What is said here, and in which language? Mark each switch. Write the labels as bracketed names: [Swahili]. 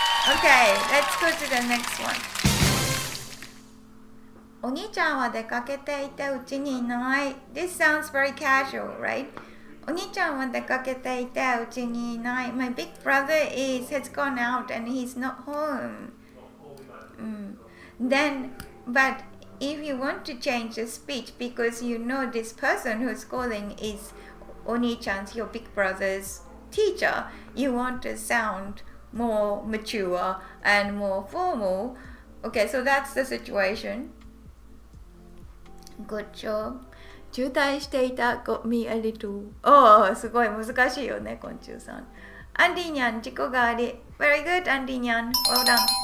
[English] Okay, let's go to the next one. [Japanese] お兄ちゃんは出かけていてうちにいない。 [English] This sounds very casual, right? [Japanese] お兄ちゃんは出かけていてうちにいない。 [English] My big brother has gone out and he's not home. Then But if you want to change the speech because you know this person who's calling is Oni-chan's, your big brother's teacher, you want to sound more mature and more formal. Okay, so that's the situation. Good job. 渋滞していた got me a little. [Japanese] すごい難しいよね、昆虫さん。アンディニャン、自己があり。 [English] Very good, アンディニャン。Well done.